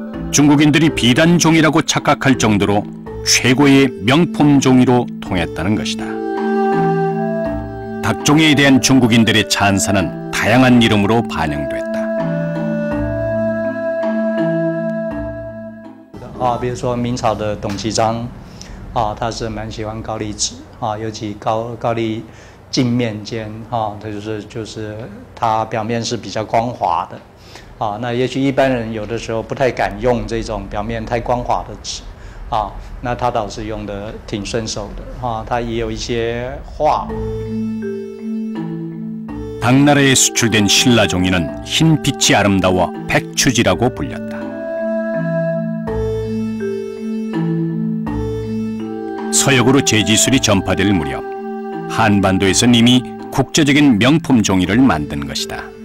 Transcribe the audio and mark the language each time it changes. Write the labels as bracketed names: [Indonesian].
[Korean] 중국인들이 비단종이라고 착각할 정도로 최고의 명품 종이로 통했다는 것이다. 닭종이에 대한 중국인들의 찬사는 다양한 이름으로 반영됐다. [Chinese] 比如说明朝的董其章他是蛮喜欢高丽纸尤其高丽镜面间它就是它表面是比较光滑的那也许一般人有的时候不太敢用这种表面太光滑的纸那他倒是用的挺顺手的他也有一些画。 [Korean] 당나라에 수출된 신라종이는 흰빛이 아름다워 백추지라고 불렸다. 서역으로 제지술이 전파될 무렵 한반도에선 이미 국제적인 명품 종이를 만든 것이다.